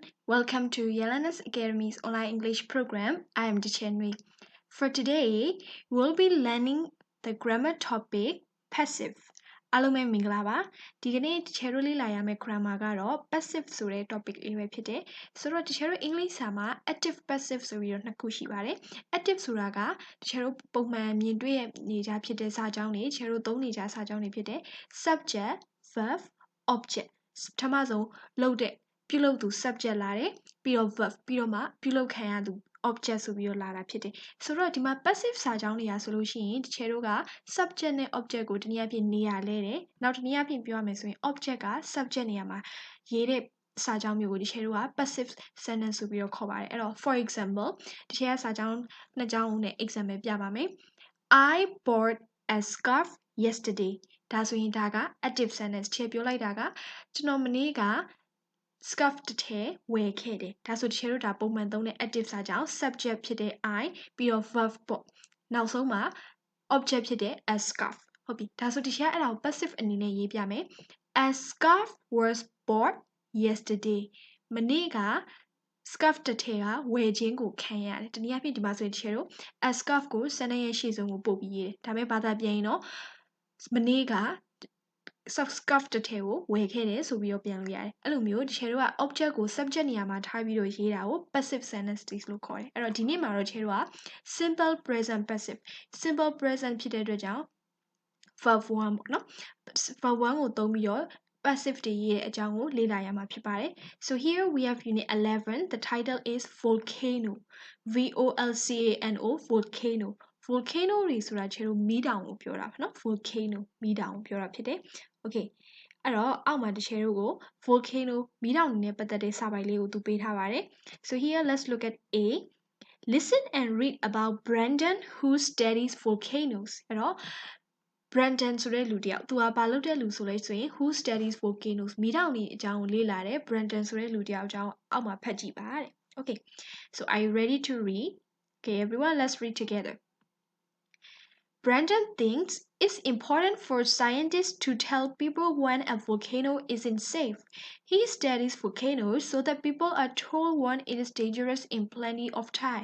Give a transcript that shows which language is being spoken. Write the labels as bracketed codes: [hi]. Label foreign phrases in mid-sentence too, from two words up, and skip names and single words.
[en] Welcome to Yelena's Academy's online English program. I am Dichenry. For today, we'll be learning the grammar topic passive. [my] အားလုံးပဲမင်္ဂလာပါဒီကနေ့တချေတို့လေ့လာရမယ့် grammar ကတော့ passive ဆိုတဲ့ topic လေးပဲဖြစ်တယ်ဆိုတော့တချေတို့ English စာမှာ [en] active passive [my] ဆိုပြီးတော့နှစ်ခုရှိပါတယ် active ဆိုတာကတချေတို့ပုံမှန်မြင်တွေ့နေကြဖြစ်တဲ့စာကြောင်းတွေတချေတို့သုံးနေကြစာကြောင်းတွေဖြစ်တဲ့ [en] subject verb [my] object ပထမဆုံးလုပ်တဲ့ပြုလုပ်သူ subject လာတယ်ပြီးတော့ verb ပြီးတော့မှပြုလုပ်ခံရသူ object ဆိုပြီးတော့လာတာဖြစ်တယ်ဆိုတော့ဒီမှာ passive စာကြောင်းတွေကဆိုလို့ရှိရင်တချေတို့က subject နဲ့ object ကိုတနည်းအားဖြင့်နေရာ လဲတယ်နောက်တနည်းအားဖြင့်ပြောရမယ်ဆိုရင် object က subject နေရာမှာရေးတဲ့စာကြောင်းမျိုးကိုတချေတို့က [en] passive sentence [my] ဆိုပြီးတော့ခေါ်ပါတယ်အဲ့တော့ [en] for example [my] တချေကစာကြောင်းနှစ်ကြောင်းနဲ့ example ပြပါမယ် [en] I bought a scarf yesterday [my] ဒါဆိုရင်ဒါက [en] active sentence [my] တချေပြောလိုက်တာကကျွန်တော်မနေ့က scarf တစ်ထည် ဝယ်ခဲ့တယ်ဒါဆိုတချေတို့ဒါပုံမှန်သုံးတဲ့ active စာကြောင်း subject ဖြစ်တဲ့ I ပြီးတော့ verb ပေါ့နောက်ဆုံးမှာ object ဖြစ်တဲ့ [en] a scarf [my] ဟုတ်ပြီဒါဆိုတချေကအဲ့ဒါကို passive အနေနဲ့ရေးပြမယ် [en] a scarf was bought yesterday [my] မနေ့က scarf တစ်ထည်ကဝယ်ခြင်းကိုခံရတယ်တနည်းအားဖြင့်ဒီမှာဆိုရင်တချေတို့ [en] a scarf [my] ကို sentence ရဲ့ရှေ့ဆုံးကိုပို့ပြီးရေးတယ်ဒါပေမဲ့ဘာသာပြန်ရင်တော့မနေ့က scarf တစ်ထည်ကိုဝယ်ခဲ့တယ်ဆိုပြီးတော့ပြန်လို့ရတယ်အဲ့လိုမျိုးတချေတို့က object ကို subject နေရာမှာထားပြီးတော့ရေးတာကို [en] passive sentence [my] လို့ခေါ်တယ်အဲ့တော့ဒီနေ့မှာတော့တချေတို့က [en] simple present passive simple present [my] ဖြစ်တဲ့အတွက်ကြောင့် verb 1 ပေါ့နော် verb 1ကိုသုံးပြီးတော့ passive တွေရေးတဲ့အကြောင်းကိုလေ့လာရမှာဖြစ်ပါတယ် [en] so here we have unit 11 the title is volcano V-O-L-C-A-N-O volcano volcano [my] တွေဆိုတာတချေတို့ မီးတောင်ကိုပြောတာပေါ့နော် volcano မီးတောင်ကိုပြောတာဖြစ်တယ် okay အဲ့တော့အောက်မှာတချေတို့ကို volcano မီးတောင်နဲ့ပတ်သက်တဲ့စာပိုင် လေးကိုသူပေးထားပါတယ် [en] so here let's look at A listen and read about Brandon who studies volcanoes [my] အဲ့တော့ Brandon ဆိုတဲ့လူတယောက်သူကဘာလုပ်တဲ့လူဆိုလဲဆိုရင် [en] who studies volcanoes [my] မီးတောင်တွေအကြောင်းကိုလေ့လာတယ် Brandon ဆိုတဲ့လူတယောက်အကြောင်းအောက်မှာဖတ်ကြည့်ပါတဲ့ [en] okay so are you ready to read okay everyone let's read together Brandon thinks it's important for scientists to tell people when a volcano isn't safe. He studies volcanoes so that people are told when it is dangerous in plenty of time.